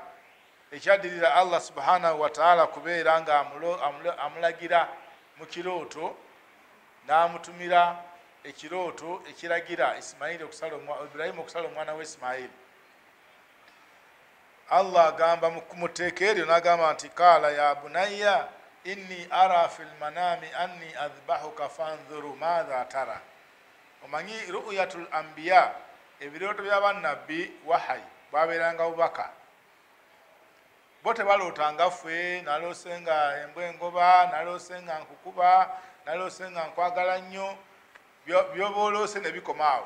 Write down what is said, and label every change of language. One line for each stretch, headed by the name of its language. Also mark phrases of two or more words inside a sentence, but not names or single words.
Ganda: Ekyaddirira
Arabic: الله سبحانه وتعالى
Ganda: kubeera nga amulagira mu kirooto, n'amutumira ekirooto ekiragira Ibrahim okusala omwana we Ismail. Allah agamba mu tteeka eryo n'agamba nti
Arabic: قال يا بني إني أرى في المنام أني أذبحك فانظر ماذا ترى.
Ganda: Omanyi
Arabic: رؤيا الأنبياء,
Ganda: ebirooto by'abannabbi wahayi babeeranga bubaka. Bo tebalootanga ffe naloose nga embwa engoba, naloose nga nkukuba, naloose nga nkwagala nnyo, byoba oloose ne bikomaawo.